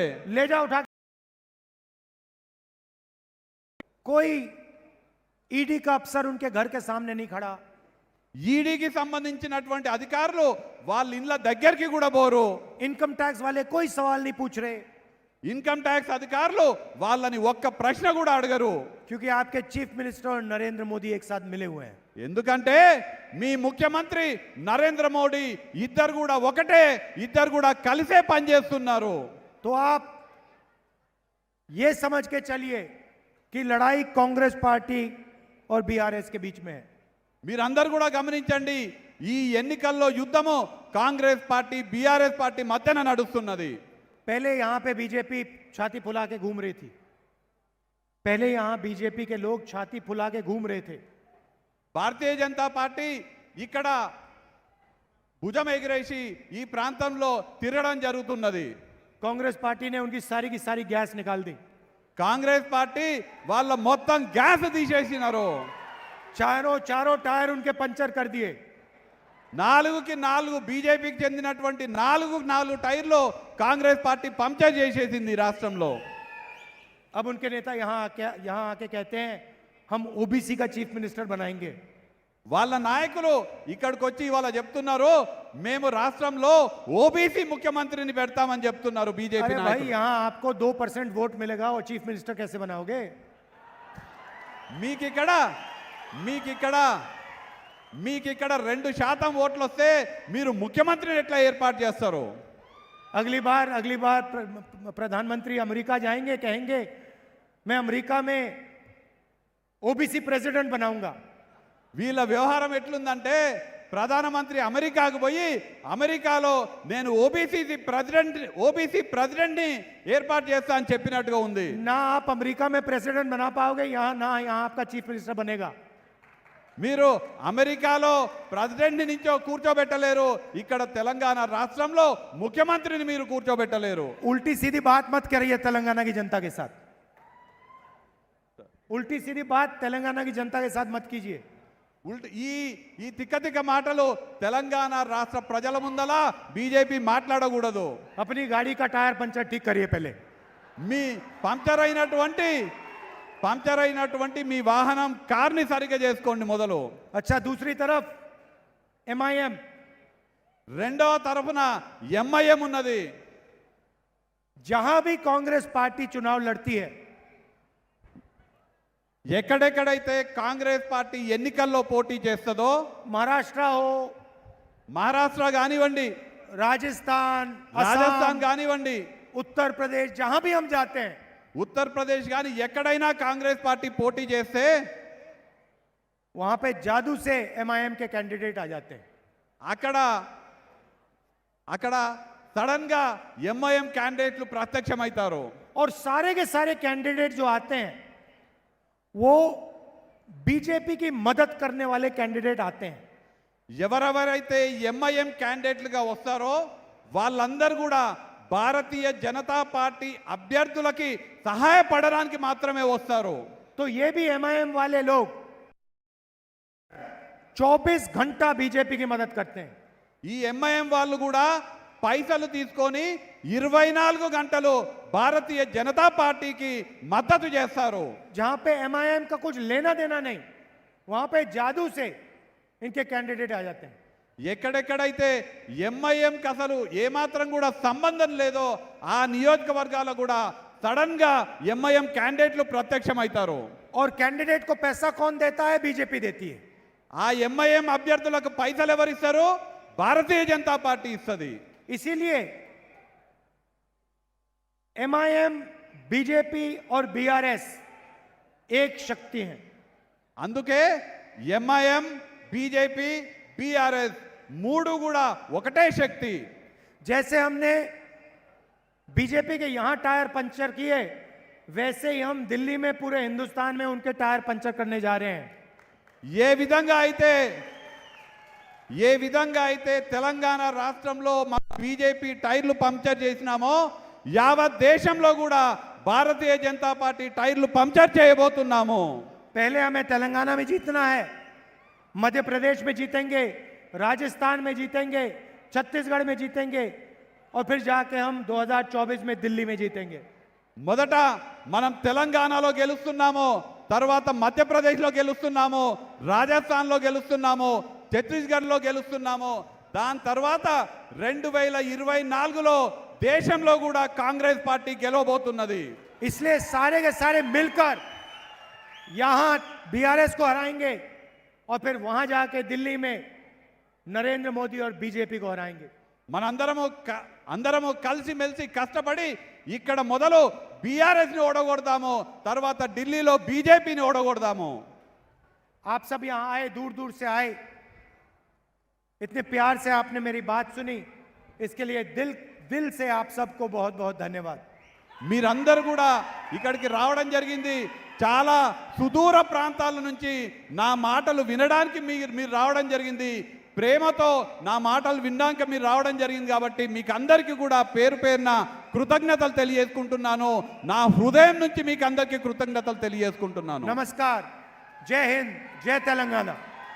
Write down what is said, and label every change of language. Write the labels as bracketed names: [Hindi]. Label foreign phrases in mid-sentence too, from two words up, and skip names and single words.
[Hindi] ले जाओ उठा। कोई ईडी का अफसर उनके घर के सामने नहीं खड़ा। [Telugu] ఈడీకి సంబంధించినటువంటి అధికారులు వాళ్ళ ఇళ్ళ దగ్గరికి కూడా పోరు. [Hindi] इनकम टैक्स वाले कोई सवाल नहीं पूछ रहे, [Telugu] ఇన్కమ్ ట్యాక్స్ అధికారులు వాళ్ళని ఒక్క ప్రశ్న కూడా అడగరు. [Hindi] क्योंकि आपके [English] chief minister [Hindi] और नरेंद्र मोदी एक साथ मिले हुए हैं। [Telugu] ఎందుకంటే మీ ముఖ్యమంత్రి నరేంద్ర మోడీ ఇద్దరు కూడా ఒకటే, ఇద్దరు కూడా కలిసే పనిచేస్తున్నారు. [Hindi] तो आप ये समझ के चलिए कि लड़ाई कांग्रेस पार्टी और बीआरएस के बीच में है। [Telugu] మీరందరూ కూడా గమనించండి, ఈ ఎన్నికల్లో యుద్ధము కాంగ్రెస్ పార్టీ బీఆర్ఎస్ పార్టీ మధ్యన నడుస్తున్నది. [Hindi] पहले यहां पे बीजेपी छाती फुला के घूम रही थी, पहले यहां बीजेपी के लोग छाती फुला के घूम रहे थे। [Telugu] భారతీయ జనతా పార్టీ ఇక్కడ భుజం ఎగిరేసి ఈ ప్రాంతంలో తిరగడం జరుగుతున్నది. [Hindi] कांग्रेस पार्टी ने उनकी सारी की सारी गैस निकाल दी। [Telugu] కాంగ్రెస్ పార్టీ వాళ్ళ మొత్తం గ్యాస్ తీసేసినారు. [Hindi] चारों टायर उनके पंचर कर दिए। [Telugu] 4కి 4 బీజేపీకి చెందినటువంటి 4 టైర్లు కాంగ్రెస్ పార్టీ పంక్చర్ చేసేసింది రాష్ట్రంలో. [Hindi] अब उनके नेता यहां आके कहते हैं हम ओबीसी का [English] chief minister [Hindi] बनाएंगे। [Telugu] వాళ్ళ నాయకులు ఇక్కడికి వచ్చి ఇవాళ చెప్తున్నారు, మేము రాష్ట్రంలో ఓబీసీ ముఖ్యమంత్రిని పెడతామని చెప్తున్నారు బీజేపీ [Hindi] अरे भाई [Telugu] నాయకులు. [Hindi] यहां आपको 2% वोट मिलेगा और [English] chief minister [Hindi] कैसे बनाओगे? [Telugu] మీకిక్కడ 2% ఓట్లు వస్తే మీరు ముఖ్యమంత్రిని ఎట్లా ఏర్పాటు చేస్తారు? [Hindi] अगली बार प्रधानमंत्री अमेरिका जाएंगे, कहेंगे मैं अमेरिका में [English] OBC president [Hindi] बनाऊंगा। [Telugu] వీళ్ళ వ్యవహారం ఎట్లుందంటే ప్రధానమంత్రి అమెరికాకు పోయి అమెరికాలో నేను ఓబీసీ ప్రెసిడెంట్ని ఏర్పాటు చేస్తా అని చెప్పినట్టుగా ఉంది. [Hindi] ना आप अमेरिका में प्रेसिडेंट बना पाओगे, यहाँ आपका [English] chief minister [Hindi] बनेगा। [Telugu] మీరు అమెరికాలో ప్రెసిడెంట్ని నుంచో కూర్చోబెట్టలేరు, ఇక్కడ తెలంగాణ రాష్ట్రంలో ముఖ్యమంత్రిని మీరు కూర్చోబెట్టలేరు. [Hindi] उल्टी सीधी बात मत करिए तेलंगाना की जनता के साथ, उल्टी सीधी बात तेलंगाना की जनता के साथ मत कीजिए। [Telugu] ఈ తిక్క మాటలు తెలంగాణ రాష్ట్ర ప్రజల ముందల బీజేపీ మాట్లాడకూడదు. [Hindi] अपनी गाड़ी का [English] tyre puncture [Hindi] ठीक करिए पहले। [Telugu] మీ పంక్చర్ అయినటువంటి మీ వాహనం కార్ని సరిగ్గా చేసుకోండి మొదలు. [Hindi] अच्छा, दूसरी तरफ MIM, [Telugu] రెండవ తరఫున ఎంఐఎం ఉన్నది. [Hindi] जहां भी कांग्रेस पार्टी चुनाव लड़ती है, [Telugu] ఎక్కడెక్కడైతే కాంగ్రెస్ పార్టీ ఎన్నికల్లో పోటీ చేస్తుందో, మహారాష్ట్ర కానివ్వండి, राजस्थान కానివ్వండి, [Hindi] उत्तर प्रदेश, जहां भी हम जाते हैं, [Telugu] ఉత్తరప్రదేశ్ కానీ ఎక్కడైనా కాంగ్రెస్ పార్టీ పోటీ చేస్తే [Hindi] वहां पे जादू से MIM के कैंडिडेट आ जाते हैं। [Telugu] అక్కడ సడన్ గా ఎంఐఎం క్యాండిడేట్లు ప్రత్యక్షమవుతారు. [Hindi] और सारे के सारे कैंडिडेट जो आते हैं वो बीजेपी की मदद करने वाले कैंडिडेट आते हैं. [Telugu] ఎవరెవరైతే ఎంఐఎం క్యాండిడేట్లుగా వస్తారో వాళ్ళందరూ కూడా భారతీయ జనతా పార్టీ అభ్యర్థులకి సహాయపడడానికి మాత్రమే వస్తారు. [Hindi] तो ये भी एमआईएम वाले लोग 24 घंटा बीजेपी की मदद करते हैं. [Telugu] ఈ ఎంఐఎం వాళ్ళు కూడా పైసలు తీసుకొని 24 గంటలు భారతీయ జనతా పార్టీకి మద్దతు చేస్తారు. [Hindi] जहां पे एमआईएम का कुछ लेना देना नहीं, वहां पे जादू से इनके कैंडिडेट आ जाते हैं. [Telugu] ఎక్కడెక్కడైతే ఎంఐఎంకి అసలు ఏమాత్రం కూడా సంబంధం లేదో ఆ నియోజకవర్గాలు కూడా సడన్ గా ఎంఐఎం క్యాండిడేట్లు ప్రత్యక్షమవుతారు. [Hindi] और कैंडिडेट को पैसा कौन देता है? बीजेपी देती है. [Telugu] ఆ ఎంఐఎం అభ్యర్థులకు పైసలు ఎవరిస్తారు? భారతీయ జనతా పార్టీ ఇస్తుంది. [Hindi] इसीलिए एमआईएम, बीजेपी और बीआरएस एक शक्ति हैं. [Telugu] అందుకే ఎంఐఎం, బీజేపీ, బీఆర్ఎస్ మూడు కూడా ఒకటే శక్తి. [Hindi] जैसे हमने बीजेपी के यहां [English] tyre puncture [Hindi] किए, वैसे ही हम दिल्ली में पूरे हिंदुस्तान में उनके [English] tyre puncture [Hindi] करने जा रहे हैं. [Telugu] ఏ విధంగా అయితే తెలంగాణ రాష్ట్రంలో మా బీజేపీ టైర్లు పంక్చర్ చేసినామో యావత్ దేశంలో కూడా భారతీయ జనతా పార్టీ టైర్లు పంక్చర్ చేయబోతున్నాము. [Hindi] पहले हमें तेलंगाना में जीतना है, मध्य प्रदेश में जीतेंगे, राजस्थान में जीतेंगे, छत्तीसगढ़ में जीतेंगे और फिर जाके हम 2024 में दिल्ली में जीतेंगे. [Telugu] మొదట మనం తెలంగాణలో గెలుస్తున్నాము, తర్వాత మధ్యప్రదేశ్లో గెలుస్తున్నాము, రాజస్థాన్లో గెలుస్తున్నాము, ఛత్తీస్గఢ్లో గెలుస్తున్నాము. దాని తర్వాత 2024లో దేశంలో కూడా కాంగ్రెస్ పార్టీ గెలవబోతున్నది. [Hindi] इसलिए सारे के सारे मिलकर यहां बीआरएस को हराएंगे और फिर वहां जाके दिल्ली में नरेंद्र मोदी और बीजेपी को हराएंगे. [Telugu] అందరము కలిసిమెలిసి కష్టపడి ఇక్కడ మొదలు బీఆర్ఎస్ ని ఓడగొడదాము, తర్వాత ఢిల్లీలో బీజేపీని ఓడగొడదాము. [Hindi] आप सब यहां आए, दूर दूर से आए, इतने प्यार से आपने मेरी बात सुनी, इसके लिए दिल से आप सबको बहुत बहुत धन्यवाद. [Telugu] మీరందరూ కూడా ఇక్కడికి రావడం జరిగింది. చాలా సుదూర ప్రాంతాల నుంచి నా మాటలు వినడానికి మీరు రావడం జరిగింది. ప్రేమతో నా మాటలు వినడానికి మీరు రావడం జరిగింది. కాబట్టి మీకు అందరికీ కూడా పేరు పేరున కృతజ్ఞతలు తెలియజేసుకుంటున్నాను. నా హృదయం నుంచి మీకు అందరికీ కృతజ్ఞతలు తెలియజేసుకుంటున్నాను. [Hindi] नमस्कार, जय हिंद, जय तेलंगाना.